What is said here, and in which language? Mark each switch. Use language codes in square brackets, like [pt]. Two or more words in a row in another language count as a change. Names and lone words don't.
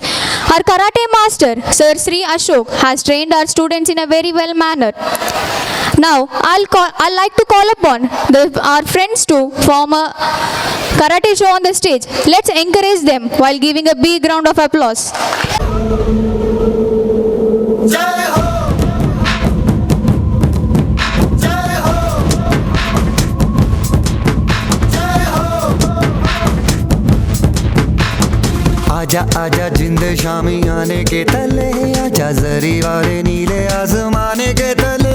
[en] Our karate master, Sir Sri Ashok, has trained our students in a very well manner. Now, I'd like to call upon our friends to form a karate show on the stage. Let's encourage them while giving a big round of applause. [hi] आजा आजा जिंद शामी आने के तले, आजा जरी वाले नीले आसमाने के तले।